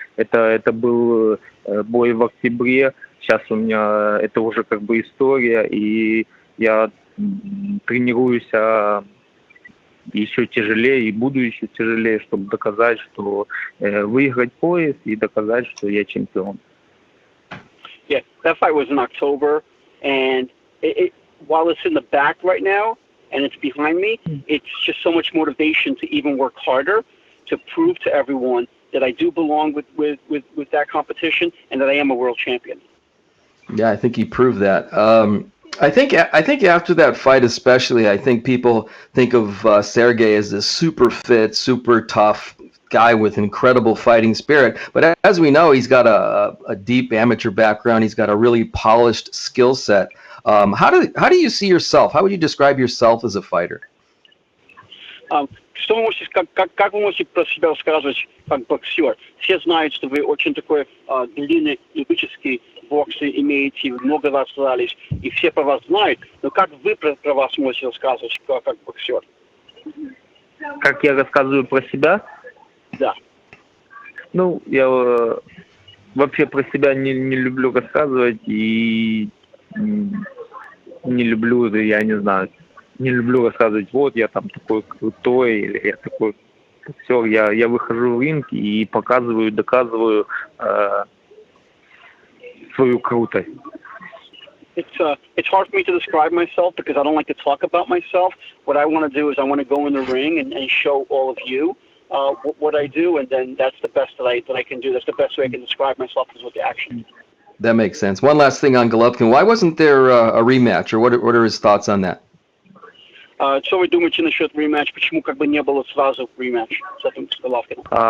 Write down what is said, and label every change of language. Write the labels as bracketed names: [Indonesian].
[Russian] Это был бой в октябре. Сейчас у меня это уже как бы история, и я тренируюсь еще тяжелее и буду еще тяжелее, чтобы доказать, что выиграть пояс и доказать, что я чемпион. [English] Yeah, that fight was in October, and while it's in the back right now and it's behind me, it's just so much motivation to even work harder to prove to everyone that I do belong with that competition and that I am a world champion. Yeah, I think he proved that. I think after that fight, especially, I think people think of Sergiy as this super fit, super tough guy with incredible fighting spirit. But as we know, he's got a deep amateur background. He's got a really polished skill set. How do you see yourself? How would you describe yourself as a fighter? [Russian] Что вы можете, как вы можете про себя рассказывать как боксер? Все знают, что вы очень такой длинный любительский бокс имеете, много раз дрались, и все про вас знают. Но как вы про вас можете рассказывать как боксер? Как я рассказываю про себя? Да. Ну, я вообще про себя не люблю рассказывать и не люблю, я не знаю, не люблю рассказывать, вот я там такой крутой, или я такой боксер. Я выхожу в ринг и показываю, доказываю свою крутость. [English] It's hard for me to describe myself because I don't like to talk about myself. What I want to do is I want to go in the ring and show all of you what I do, and then that's the best that I can do. That's the best way I can describe myself is with the action. That makes sense. One last thing on Golovkin. Why wasn't there a rematch, or what are his thoughts on that? [Russian] Что вы думаете насчет рематч? Почему как бы не было сразу рематч с этим Головкиным?